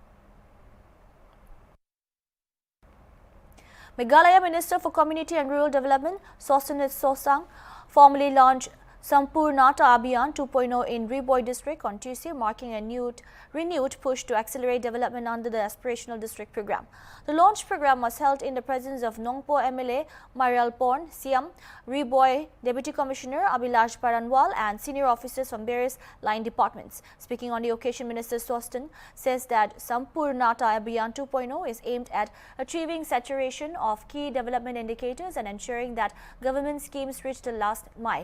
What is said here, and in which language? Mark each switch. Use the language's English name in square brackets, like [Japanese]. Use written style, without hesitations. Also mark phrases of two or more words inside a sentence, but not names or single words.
[English] Meghalaya Minister for Community and Rural Development, Sosanit Sosang, formally launched Sampurnata Abhiyan 2.0 in Riboy district on Tuesday, marking a renewed push to accelerate development under the aspirational district program. The launch program was held in the presence of Nongpo MLA Marial Porn, Siam, Riboy Deputy Commissioner Abhilash Paranwal and senior officers from various line departments. Speaking on the occasion, Minister Swastan says that Sampurnata Abhiyan 2.0 is aimed at achieving saturation of key development indicators and ensuring that government schemes reach the last mile.